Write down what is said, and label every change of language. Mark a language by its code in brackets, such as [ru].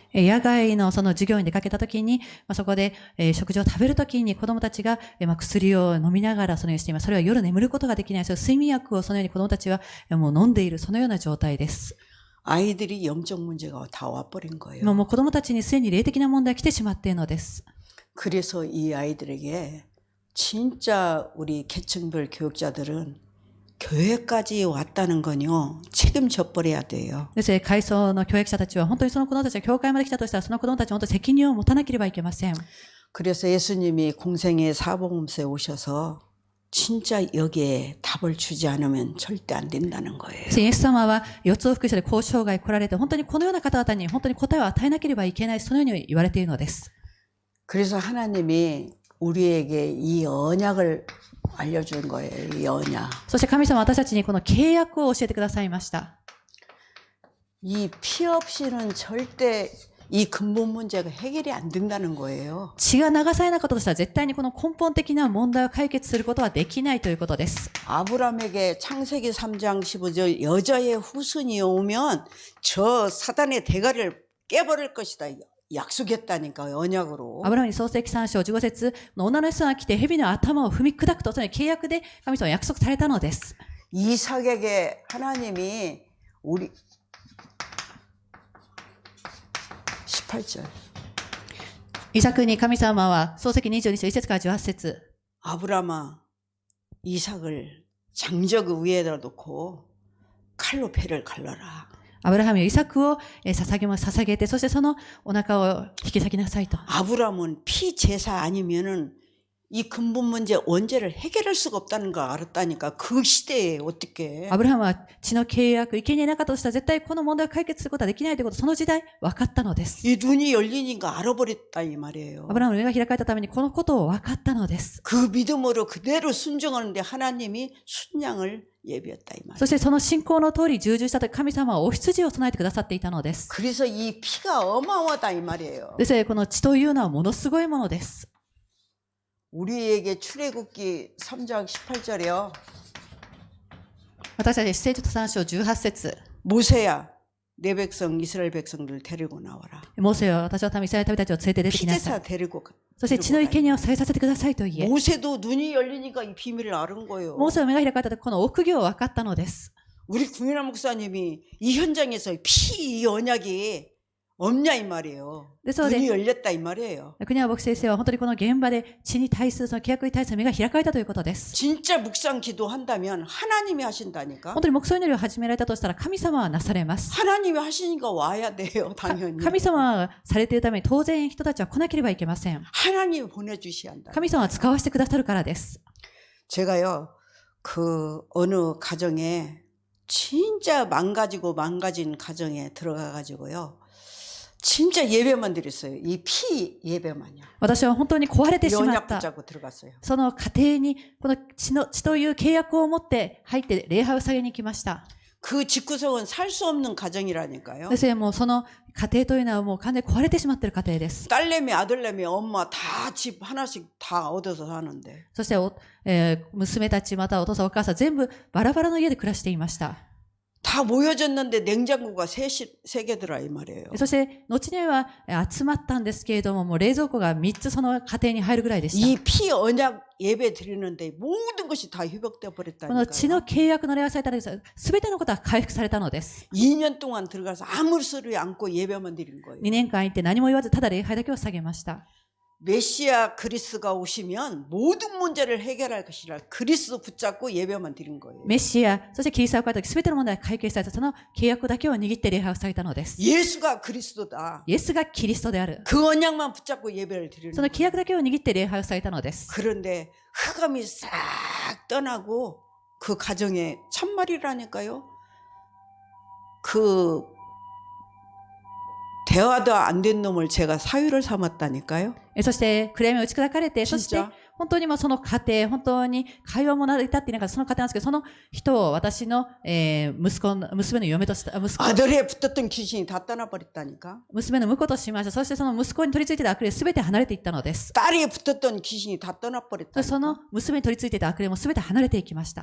[ja] 野外のその授業に出かけたときに、そこで食事を食べるときに子供たちが薬を飲みながらそのようにしています。それは夜眠ることができない。そういう睡眠薬をそのように子供たちはもう飲んでいる、そのような状態です。 [ko] 아이들이 영적 문제가 다 와버린 거예요. [ja] もう子供たちにすでに霊的な問題が来てしまっているのです。 [ko] 그래서 이 아이들에게 진짜 우리 계층별 교육자들은 교회까지 왔다는 건요, 책임져 버려야 돼요. [ja] ですので、階層の教育者たちは本当にその子供たちが教会まで来たとしたら、その子供たちは本当に責任を持たなければいけません。 [ko] 그래서 예수님이 공생의 사복음서에 오셔서 진짜 여기에 답을 주지 않으면 절대 안 된다는 거예요. [ja] イエス様は四つ福音書で交渉外来られて、本当にこのような方々に本当に答えを与えなければいけない、そのように言われているのです。 [ko] 그래서 하나님이 우리에게 이 언약을 알려준 거예요. 이 언약. [ja] そして神様は私たちにこの契約を教えてくださいました。 [ko] 이 피 없이는 절대 이 근본 문제가 해결이 안 된다는 거예요. [ja] 血が流されなかったとしたら絶対にこの根本的な問題を解決することはできないということです。 [ko] 아브라함에게 창세기 3장 15절 여자의 후손이 오면 저 사단의 대가리를 깨버릴 것이다. 약속했다니까 언약으로. [ja] アブラハムに創世記3章15節、女の人が来て蛇の頭を踏み砕くと、その契約で神様は約束されたのです。 [ko] 이삭에게 하나님이 우리 18절. [ja] イサクに神様は創世記22章1節から18節、 [ko] 아브라함아 이삭을 장적 위에다 놓고 칼로 배를 갈라라. [ja] アブラハムよイサクを捧げて、そしてそのお腹を引き裂きなさいと。 [ko] 아브라함은 피제사 아니면은 이 근본 문제 원죄를 해결할 수가 없다는 걸 알았다니까. 그 시대에 어떻게. [ja] アブラハムは血の契約、生贄なかったとしたら絶対この問題を解決することはできないということ、その時代分かったのです。 [ko] 이 눈이 열리니까 알아버렸다 이 말이에요. [ja] アブラハムの目が開かれたためにこのことを分かったのです。 [ko] 그 믿음으로 그대로 순종하는데 하나님이 순양을 예비했다 이 말이에요. [ja] そしてその信仰の通り従順したとき、神様はお羊を備えてくださっていたのです。 [ko] 그래서 이 피가 어마어마하다 이 말이에요. [ja] ですのでこの血というのはものすごいものです。 [ko] 우리에게 출애굽기 3장 18절이요. [ja] 私たち出エジプト3章18節、 [ko] 모세야 내 백성 이스라엘 백성들 데리고 나와라. [ja] モーセよ私は民イスラエルの民たちを連れて出てきなさ [ko] 피제사 [ja] い。 [ko] 데리고 [ja] そして血の生贄をさえさせてくださいと言え。 [ko] 모세도 눈이 열리니까 이 비밀을 알은 거예요. [ja] モーセの目が開かれたときこの奥義を分かったのです。 [ko] 우리 구민아 목사님이 이 현장에서 피 이 언약이 없냐 이 말이에요. 눈이 열렸다 이 말이에요. [ja] 国山牧師先生は本当にこの現場で血に対するその契約に対する目が開かれたということです。 [ko] 진짜 묵상 기도한다면 하나님이 하신다니까. [ja] 本当に黙想祈りを始められたとしたら神様はなされます。 [ko] 하나님이 하시니까 와야 돼요. 당연히. [ja] 神様がされているために当然人たちは来なければいけません。 [ko] 하나님이 보내주셔야 한다. [ja] 神様は使わせてくださるからです。 [ko] 제가요 그 어느 가정에 진짜 망가진 가정에 들어가가지고요. 진짜 예배만 드렸어요. 이 피 예배만요. [ja] 私は本当に壊れてしまっ [ko] 연약 [ja] た [ko] 붙잡고 들어갔어요. [ja] その家庭にこの血という契約を持って入って礼拝を下げに行きました。 [ko] 그 집구석은 살 수 없는 가정이라니까요. [ja] ですのでもうその家庭というのはもう完全に壊れてしまっている家庭です。 [ko] 딸내미 아들내미 엄마 다 집 하나씩 다 얻어서 사는데 [ja] そして娘たちまたお父さんお母さん全部バラバラの家で暮らしていました。 [ko] 다 모여졌는데 냉장고가 3개더라 이 말이에요. [ja] そして後には集まったんですけれども、もう冷蔵庫が3つその家庭に入るぐらいでした。 [ko] 이 피 언약 예배 드리는데 모든 것이 다 회복되어 [ja] この血 [ko] 버렸다니까요. [ja] の契約の礼拝されたのです。すべてのことは回復されたのです。 [ko] 2년 동안 들어가서 아무 소리 않고 예배만 드린 거예요. [ja] 2年間行って何も言わずただ礼拝だけを下げました。 [ko] 메시아 그리스가 오시면 모든 문제를 해결할 것이라 그리스 붙잡고 예배만 드린 거예요. [ja] メシア、そしてキリストが来た時すべての問題が解決されたその契約だけを握って礼拝を下げたのです。 [ko] 예수가 그리스도다. [ja] イエスがキリストである。 [ko] 그 언약만 붙잡고 예배를 드리는 [ja] その [ko] 거예요. [ja] 契約だけを握って礼拝を下げたのです。 [ko] 그런데 흑암이 싹 떠나고 그 가정에 참말이라니까요. 그 대화도 안 된 놈을 제가 사유를 삼았다니까요. [ja] そして暗闇を打ち砕かれて、そして [ko] 진짜 [ja] 本当にもうその家庭、本当に会話も成り立っていなかったその家庭なんですけど、その人を私の、娘の嫁とした、 [ko] 아들에 붙었던 귀신이 다 떠나버렸다니까. [ja] 娘の婿としました。そしてその息子に取り付いていた悪霊すべて離れていったのです。 [ko] 딸에 붙었던 귀신이 다 [ja] そしてそ [ko] 떠나버렸다니까. [ja] の娘に取り付いていた悪霊もすべて離れていきました。